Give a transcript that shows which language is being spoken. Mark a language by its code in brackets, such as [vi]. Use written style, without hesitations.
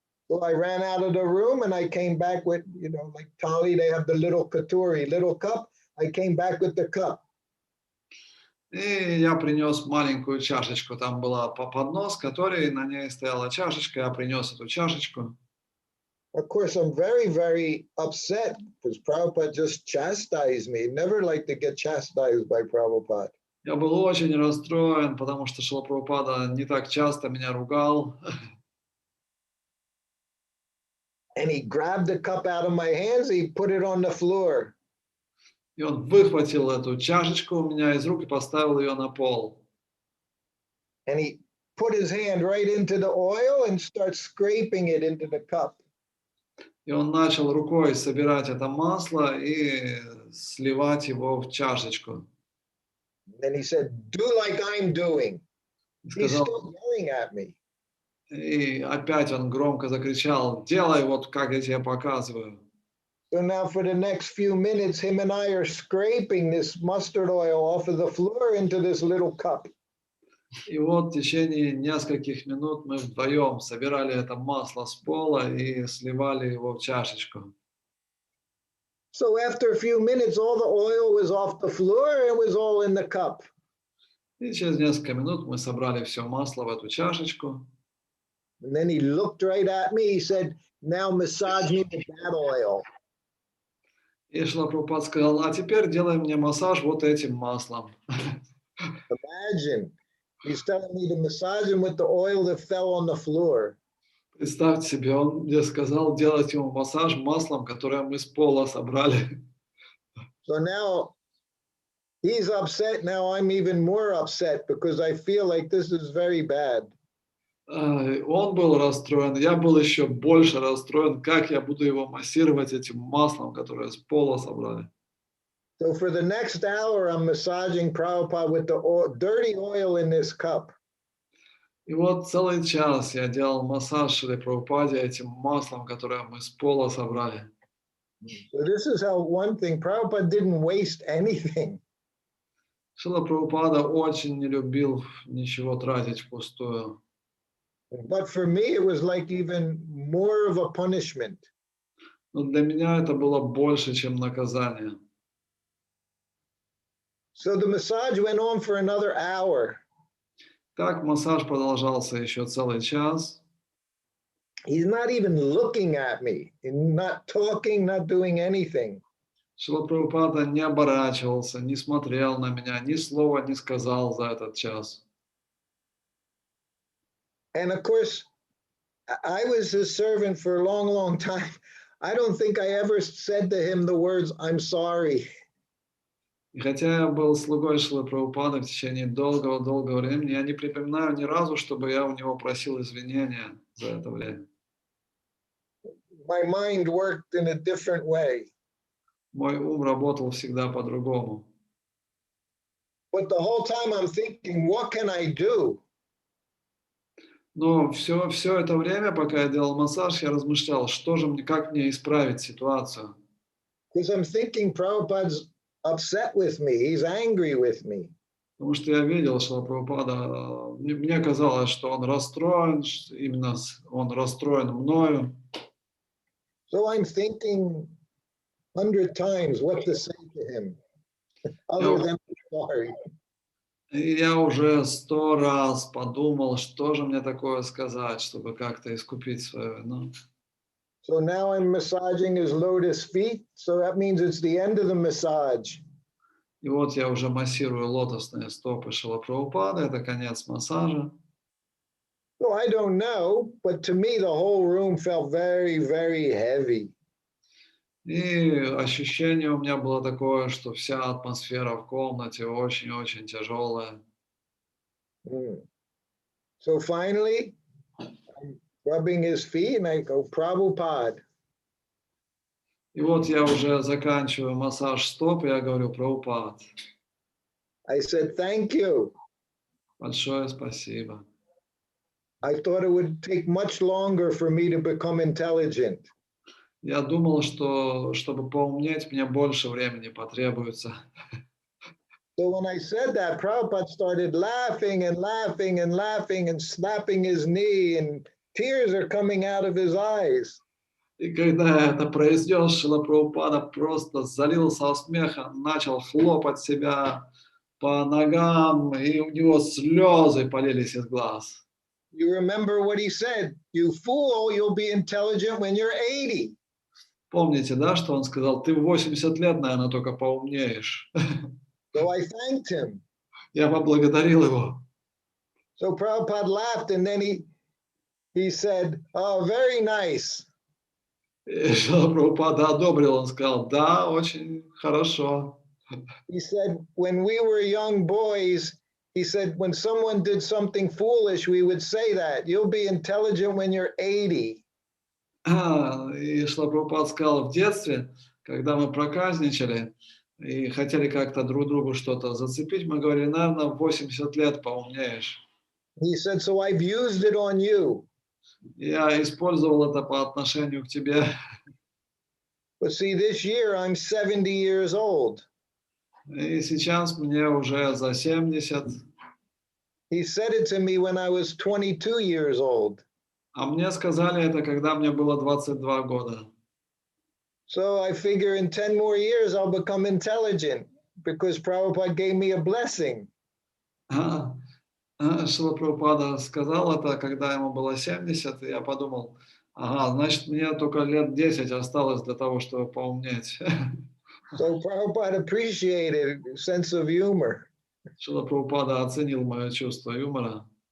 [en] So I ran out of the room and I came back with, like Tali, they have the little katuri, little cup. I came back with the cup. [ru] И я принес маленькую чашечку, там была поднос, который на ней стояла чашечка, я принес эту чашечку. [en] Of course, I'm very, very upset because Prabhupada just chastised me. Never like to get chastised by Prabhupada. [ru] Я был очень расстроен, потому что Шрила Прабхупада не так часто меня ругал. [en] And he grabbed the cup out of my hands, he put it on the floor. [ru] И он выхватил эту чашечку у меня из рук и поставил ее на пол. [en] And he put his hand right into the oil and starts scraping it into the cup. [ru] И он начал рукой собирать это масло и сливать его в чашечку. [en] Then he said, "Do like I'm doing." [ru] И [en] He's [ru] сказал, [en] still yelling at me. [ru] и опять он громко закричал: делай вот как я тебе показываю. [en] So now for the next few minutes, him and I are scraping this mustard oil off of the floor into this little cup. [ru] И вот в течение нескольких минут мы вдвоем собирали это масло с пола и сливали его в чашечку. [en] So after a few minutes, all the oil was off the floor and was all in the cup. [ru] И через несколько минут мы собрали все масло в эту чашечку. [en] And then he looked right at me. He said, "Now massage me with that oil." [ru] И Шрила Прабхупада сказал: а теперь делай мне массаж вот этим маслом. [en] Imagine. He's telling me to massage him with the oil that fell on the floor. [ru] Представьте себе, он мне сказал делать ему массаж маслом, которое мы с пола собрали. [en] So now he's upset. Now I'm even more upset because I feel like this is very bad. [ru] Он был расстроен, я был еще больше расстроен, как я буду его массировать этим маслом, которое с пола собрали. [en] So for the next hour, I'm massaging Prabhupada with the dirty oil in this cup. [ru] И вот целый час я делал массаж Шриле Прабхупаде этим маслом, которое мы с пола собрали. [en] So this is how one thing, Prabhupada didn't waste anything. [ru] Шрила Прабхупада очень не любил ничего тратить впустую. [en] But for me, it was like even more of a punishment. [ru] Но для меня это было больше, чем наказание. [en] So the massage went on for another hour. [ru] Так массаж продолжался еще целый час. [en] He's not even looking at me, not talking, not doing anything. [ru] Шрила Прабхупада не оборачивался, не смотрел на меня, ни слова не сказал за этот час. [en] And of course, I was his servant for a long, long time. I don't think I ever said to him the words, "I'm sorry." [ru] И хотя я был слугой Шрилы Прабхупады в течение долгого времени, я не припоминаю ни разу, чтобы я у него просил извинения за это время. [en] My mind worked in a different way. [ru] Мой ум работал всегда по-другому. [en] But the whole time I'm thinking, what can I do? [ru] Но все это время, пока я делал массаж, я размышлял, что же мне, как мне исправить ситуацию. [en] Because I'm thinking Prabhupada's upset with me. He's angry with me. [ru] Потому что я видел, что Прабхупада, мне казалось, что он расстроен, именно он расстроен мною. [en] So I'm thinking 100 times what to say to him, other than sorry. [ru] И я уже 100 раз подумал, что же мне такое сказать, чтобы как-то искупить свою вину. [en] So now I'm massaging his lotus feet. So that means it's the end of the massage. [ru] И вот я уже массирую лотосные стопы Шрилы Прабхупады, это конец массажа. [en] So I don't know, but to me, the whole room felt very, very heavy. [ru] И ощущение у меня было такое, что вся атмосфера в комнате очень-очень тяжелая. [en] So finally, I'm rubbing his feet and I go, "Prabhupada." [ru] И вот я уже заканчиваю массаж стоп, и я говорю: Прабхупад, [en] I said, "Thank you." [ru] большое спасибо. [en] I thought it would take much longer for me to become intelligent. [ru] Я думал, что чтобы поумнеть, мне больше времени потребуется. [en] So when I said that, Prabhupada started laughing and laughing and laughing and slapping his knee, and tears are coming out of his eyes. [ru] И когда я это произнес, Шрила Прабхупада просто залился смехом, начал хлопать себя по ногам, и у него слезы полились из глаз. [en] You remember what he said, you fool, you'll be intelligent when you're 80. [ru] Помните, да, что он сказал, ты в 80 лет, наверное, только поумнеешь. [en] So I thanked him. [ru] Я поблагодарил его. [en] So Prabhupada laughed, and then he said, oh, very nice. [ru] И Шрила Прабхупада одобрил, он сказал, да, очень хорошо. [en] He said, when we were young boys, he said, when someone did something foolish, we would say that, you'll be intelligent when you're 80. [ru] И Шрила Прабхупада сказал, в детстве, когда мы проказничали и хотели как-то друг другу что-то зацепить, мы говорили, наверное, в 80 лет поумнеешь. [en] He said, so I've used it on you. [ru] Я использовал это по отношению к тебе. [en] But see, this year I'm 70 years old. [ru] И сейчас мне уже за 70. [en] He said it to me when I was 22 years old. [ru] А мне сказали это, когда мне было 22 года. [en] So I figure in 10 more years I'll become intelligent because Prabhupada gave me a blessing. [ru] Шрила Прабхупада сказал это, когда ему было 70, и я подумал, ага, значит, мне только лет 10 осталось для того, чтобы поумнеть. [en] So Prabhupada appreciated a sense of humor. [ru] Шрила Прабхупада оценил мое чувство юмора.